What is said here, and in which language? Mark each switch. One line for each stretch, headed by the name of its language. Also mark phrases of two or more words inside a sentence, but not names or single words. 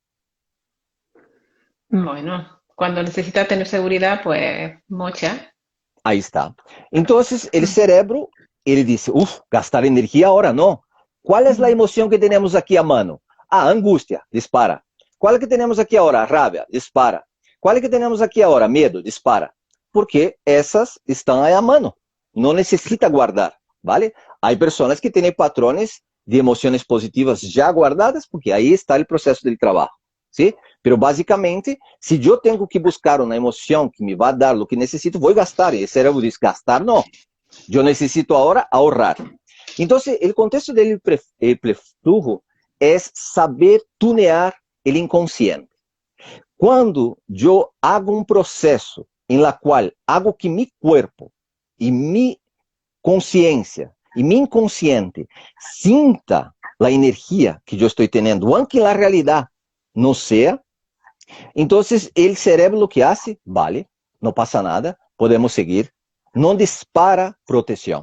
Spanish: Bueno, cuando necesitas tener seguridad, pues mucha. Ahí está. Entonces, el cerebro, ele dice, uff, gastar energía ahora no. ¿Cuál es la emoción que tenemos aquí a mano? Ah, angustia, dispara. ¿Cuál es que tenemos aquí ahora? Rabia, dispara. ¿Cuál es que tenemos aquí ahora?
Portuguese: Medo, dispara. Porque essas estão aí à mano. Não necessita guardar, ¿vale? Há pessoas que têm patrones de emoções positivas já guardadas, porque aí está o processo de trabalho,
Spanish: ¿sí?
Portuguese: Pero basicamente, se eu tenho que buscar uma emoção que me vai dar o que necessito, vou gastar. E o cérebro diz, gastar não. Eu necessito agora ahorrar. Então, o contexto do hiperflujo é saber
Spanish: tunear el inconsciente. Cuando yo hago un proceso en la cual hago que mi cuerpo y mi conciencia y mi inconsciente sinta la energía que yo estoy teniendo, aunque la realidad no sea, entonces el cerebro lo que hace, vale, no pasa nada, podemos seguir, no dispara protección.